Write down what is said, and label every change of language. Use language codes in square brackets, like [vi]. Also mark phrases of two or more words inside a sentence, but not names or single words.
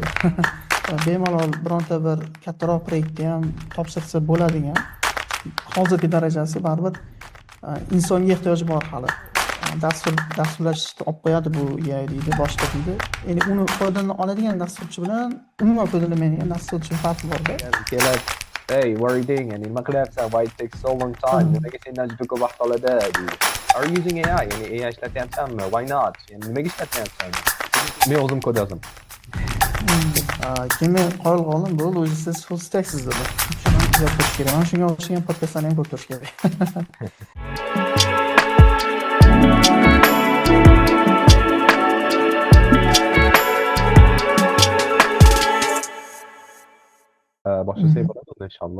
[uz] Bemalol bironta bir kattaroq proyektni ham topshirsa bo'ladigan. Hozirgi darajasi baribir insonga ehtiyoj bor hali. Dasturlashni olib qo'yadi bu AI deydi, boshqa deydi. Endi uni foydalana oladigan dasturchi bilan umuman foydalanmaydigan dasturchi farqi bor-da. kelib, [en] hey, what are you doing? [uz] Yani nima qilyapsan? [en] Why it takes so long time? [uz] Nimaga sendan juda ko'p vaqt oladi deydi. [en] Are you using AI? [uz] Yani AI ishlatyapsanmi? [en] Why not? [uz] Yani nimaga ishlatyapsan? Men o'zim kod yozaman. Keyin men qoyil qoldim, bo'ldi, o'zi siz [en] full stacksiz [uz] dedi. Shuni kuzatib turish kerak. Mana shunga o'xshagan podkastlarni ham ko'rib turish kerak. Boshlasak bo'ladimi inshaalloh?